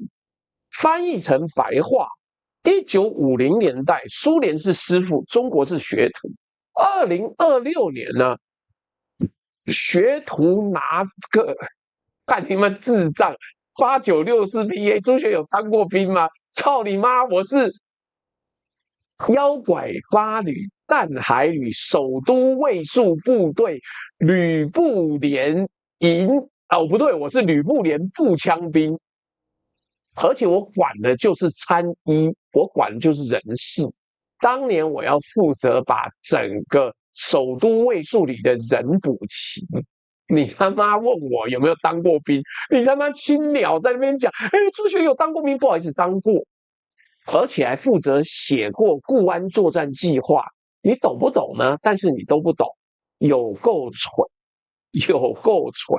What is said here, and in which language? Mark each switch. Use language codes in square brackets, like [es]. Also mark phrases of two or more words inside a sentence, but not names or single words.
[zh] 翻譯成白話，1950年代蘇聯是師傅，中國是學徒。2026年呢，學徒拿個看你們智障，8964 PA， 朱學友當過兵嗎？操你媽！我是妖拐八旅淡海旅首都卫戍部隊旅部连营不对，我是旅部连步枪兵，而且我管的就是参一，我管的就是人事。当年我要負責把整個首都衛戍旅的人補齊。你他媽問我有沒有當過兵？你他媽青鳥在那邊講，朱學友當過兵，不好意思，當過。而且還負責寫過固安作戰計劃，你懂不懂呢？但是你都不懂，有夠蠢，有夠蠢。